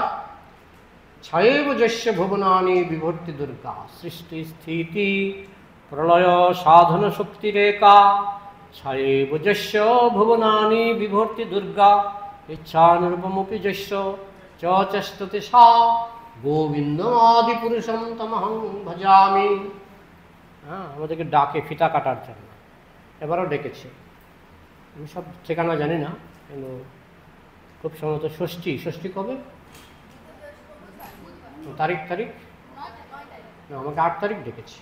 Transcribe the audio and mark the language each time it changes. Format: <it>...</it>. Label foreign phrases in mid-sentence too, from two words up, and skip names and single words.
<sa>ছয়েব যস্য ভুবনানি বিভর্তি দুর্গা, সৃষ্টি স্থিতি প্রলয় সাধন শক্তি রেখা। ছয়েব যস্য ভুবনানি বিভর্তি দুর্গা, ইচ্ছানুরূপমপি যস্য চ চেষ্টতে সা, গোবিন্দমাদি পুরুষম তমহং ভজামি।</sa> <bn>হ্যাঁ, আমাদেরকে ডাকে ফিতা কাটার জন্য, এবারও ডেকেছে। আমি সব ঠিকানা জানি না, কিন্তু খুব সম্ভবত ষষ্ঠী কবে? তারিখ না, আমাকে 8 তারিখ ডেকেছে।</bn>